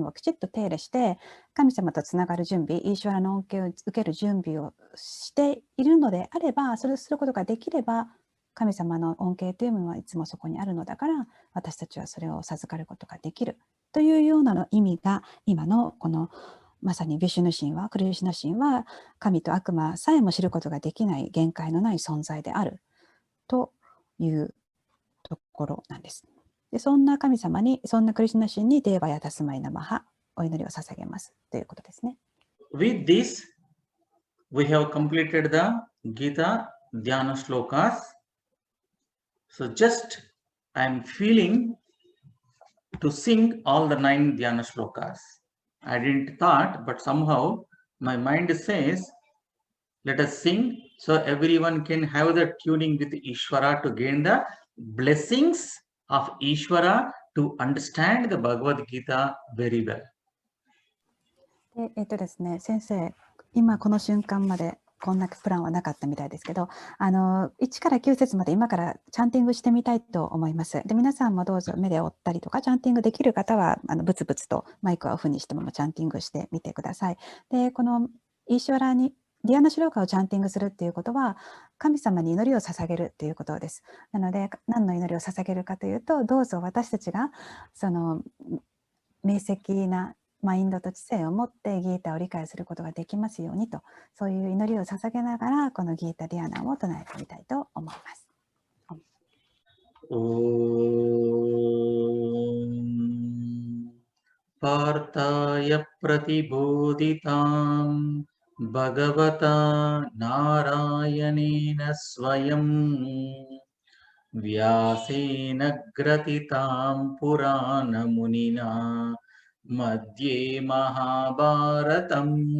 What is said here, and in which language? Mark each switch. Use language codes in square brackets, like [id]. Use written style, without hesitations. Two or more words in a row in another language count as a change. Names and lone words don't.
[ja] をきちっと手入れして、神様とつながる準備、イーシュワラの恩恵を受ける準備をしているのであれば、それをすることができれば、神様の恩恵というものはいつもそこにあるのだから、私たちはそれを授かることができるというような意味が、今のこのまさにヴィシュヌ神話、クリシュナ神は、神と悪魔さえも知ることができない限界のない存在であるというところなんです。で、そんな神様に、そんなクリシュナ神に [sa] देवाय तस्मै नमः, [ja] お祈りを捧げますということですね。 [en] With this, we have completed the Gita Dhyana Shlokas. So just I am feeling to sing all the 9 Dhyana Shlokas. I didn't thought, but somehow my mind says, let us sing so everyone can have the tuning with Ishvara to gain the blessings of Ishvara to understand the Bhagavad Gita very well. [ja] でですね、先生、今この瞬間までこんなプランはなかったみたいですけど、1から9節まで今からチャンティングしてみたいと思います。で、皆さんもどうぞ目で追ったりとか、チャンティングできる方はブツブツとマイクをオフにしてもチャンティングしてみてください。で、このイーシュワラにディアナシュローカをチャンティングするっていうことは、神様に祈りを捧げるっていうことです。なので、何の祈りを捧げるかというと、どうぞ私たちがその明晰なマインドと知性を持ってギータを理解することができますようにと、そういう祈りを捧げながらこのギータディアナを唱えてみたいと思います。 [sa] पार्थाय प्रतिबोधितां भगवता नारायणेन स्वयं व्यासेन ग्रथितां पुराणमुनिना मध्ये महाभारतम्